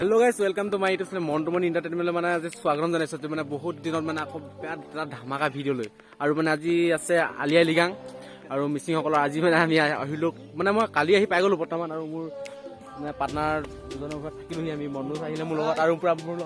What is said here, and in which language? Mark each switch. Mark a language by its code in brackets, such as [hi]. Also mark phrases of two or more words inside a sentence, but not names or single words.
[en] hello guys welcome to my its Mantuman Entertainment [as] মানে আজি স্বাগতম জনাইছো মানে বহুত দিনত মানে আকৌ এটা ধামাকা ভিডিও লৈ আৰু মানে আজি আছে আলি আই লৃগাং আৰু মিচিং সকলৰ আজি মানে আমি আহিলো মানে মই কালি আহি পাই গলো বৰ্তমান আৰু মোৰ মানে পাৰ্টনাৰ দুজনৰ ঘৰত থাকিলোহি আমি মনোজ আহিলে মোৰ লগত আৰু পুৰা মোৰ লগত